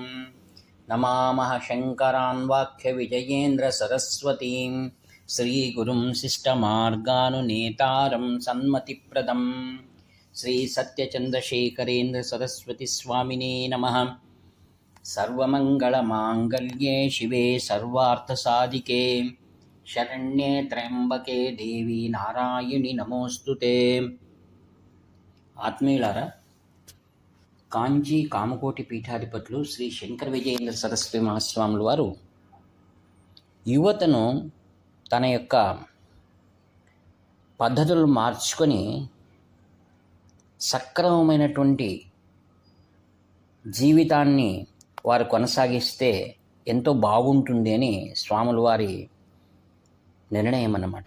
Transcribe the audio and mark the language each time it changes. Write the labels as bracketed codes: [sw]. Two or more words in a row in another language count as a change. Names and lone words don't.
[sa] नमामः शङ्करान् वाक्यविजयेन्द्रसरस्वतीं श्रीगुरुं शिष्टमार्गानुनेतारं सन्मतिप्रदं श्रीसत्यचन्द्रशेखरेन्द्रसरस्वतीस्वामिने नमः। सर्वमङ्गलमाङ्गल्ये शिवे सर्वार्थसाधिके शरण्ये त्र्यम्बके देवी नारायणि नमोऽस्तुते। [te] ఆత్మీయులారా, కాంచీ కామకోటి పీఠాధిపతులు శ్రీ శంకర విజయేంద్ర సరస్వతి మహాస్వాముల వారు యువతను తన యొక్క పద్ధతులు మార్చుకొని సక్రమమైనటువంటి జీవితాన్ని వారు కొనసాగిస్తే ఎంతో బాగుంటుంది అని స్వాముల వారి నిర్ణయం అన్నమాట.